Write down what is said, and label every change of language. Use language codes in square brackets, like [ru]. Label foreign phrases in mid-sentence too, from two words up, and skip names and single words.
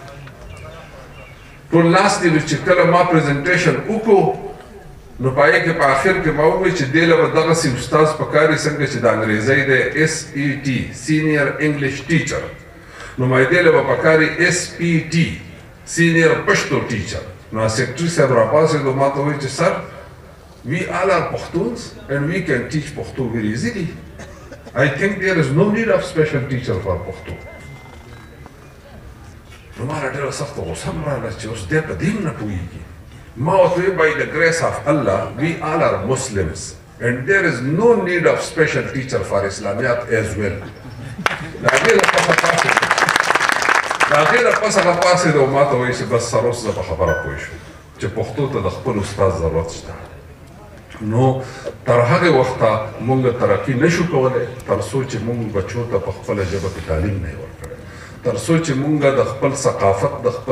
[ps] نو چې کله ما پریزنټیشن وکړو نو په هغې کې په آخر کې ما وویل چې دې له به دغسې استاد پکار وي څنګه چې د انګریزۍ دی [en] SET senior English teacher [ps] نو ما دې له به پکار وي [en] SPT senior Pashto teacher [ps] نو سیکرټري صاحب راپاڅېدو ما ته وویل چې سر [en] we all are Pashtuns and we can teach Pashto very easily. I think there is no need of special teacher for Pashto. [ps] نو ما را ډېره سخته غوسه هم راغله چې اوس دی په دې هم نه پوهېږي ما ورته وویل [en] by the grace of Allah we all are Muslims and there is no need of special teacher for Islamiyat as well. [ps] د هغې نه پس هغه پاڅېد او ما ته وایي چې بس سر اوس زه په خبره پوه شوم چې پښتو ته د خپل استاد ضرورت شته نو تر هغې وخته مونږ ترقي نشو کولی تر څو چې مونږ بچو ته په خپله ژبه کې تعلیم نه یې ورکړی تر څو چې مونږ د خپل ثقافت د خپل